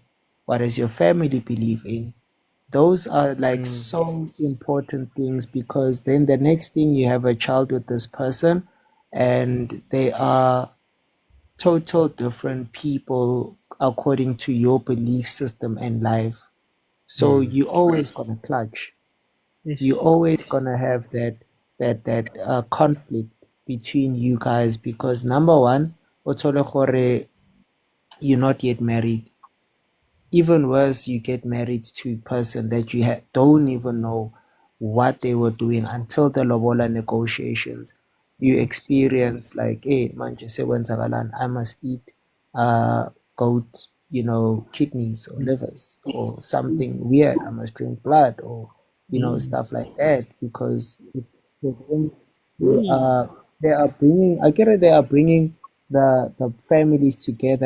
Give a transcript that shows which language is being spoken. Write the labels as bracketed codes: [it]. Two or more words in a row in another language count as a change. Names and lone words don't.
[en] What does your family believe in? Those are like so important things, because then the next thing, you have a child with this person and they are total different people according to your belief system and life. So you always gonna clutch. You Ish. always gonna have that conflict between you guys, because number one, [st] o thole gore [en] you're not yet married. Even worse, you get married to a person that you don't even know what they were doing until the lobola negotiations. You experience like, [zu] hey, manje sekwenzakalan, [en] I must eat goat, kidneys or livers or something weird. I must drink blood, or stuff like that, because they are I get it, they are bringing the families together.